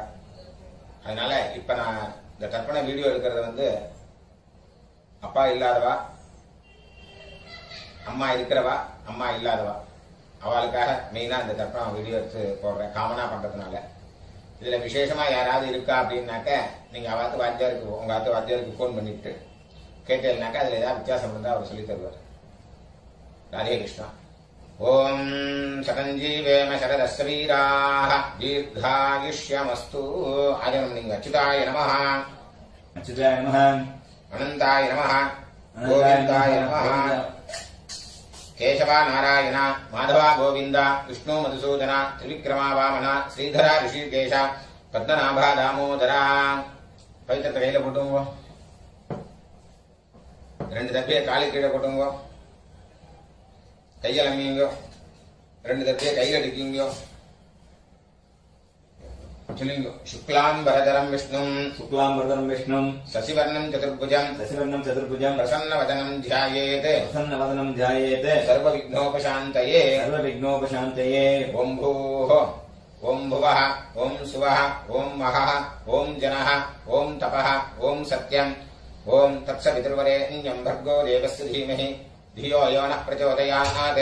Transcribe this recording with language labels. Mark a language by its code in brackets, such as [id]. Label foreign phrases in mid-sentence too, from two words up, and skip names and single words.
[ta] அதனால இப்ப நான் இந்த தர்ப்பண வீடியோ எடுக்கிறது அப்பா இல்லாதவா, அம்மா இருக்கிறவா, அம்மா இல்லாதவா, அவளுக்காக மெயினா இந்த தர்ப்பணம் வீடியோ எடுத்து போடுறேன், காமனா பண்றதுனால. இதுல விசேஷமா யாராவது இருக்கா அப்படின்னாக்க நீங்க அவாத்து வாத்தியாருக்கு, உங்க ஆத்து வாத்தியாருக்கு போன் பண்ணிட்டு கேட்டேன்னாக்கா அதுல ஏதாவது வித்தியாசம் இருந்தா அவர் சொல்லி தருவார். [sa] राधे कृष्ण। ओम शतंजीवेम शरदस्य वीराः दीर्घायुष्यमस्तु। आजनम अच्युताय नमः, अच्युताय नमः, अनंताय नमः, गोविंदाय नमः। केशवा नारायण माधवा गोविंद विष्णु मधुसूदन त्रिविक्रमा वामन श्रीधरा ऋषिकेश पद्मनाभा दामोदरा। [ta] पवित्र கையில போட்டுங்க, ரெண்டு தப்பியை காலு கீழே போட்டுங்க, கையில் அமையுங்க, ரெண்டு தப்பியை கையில் அடிக்குங்க. [sa] சொல்லுங்க, शुक्लाम्बरधरं विष्णुं, शुक्लांबरधरं विष्णुं शशिवर्णं चतुर्भुजं, शशिवर्णं चतुर्भुजं பிரசன்னவதனம் ध्यायेत्, प्रसन्नवदनं ध्यायेत्, सर्वविघ्नोपशान्तये। सर्वविघ्नोपशान्तये। ओम भूः, ओम भुवः, ओम सुवः, ओम महः, ओम जनः, ओम तपः, ओम सत्यम्, ओम तत्सवितुर्वरेण्यं भर्गो देवस्य धीमहि धियो यो नः प्रचोदयात्।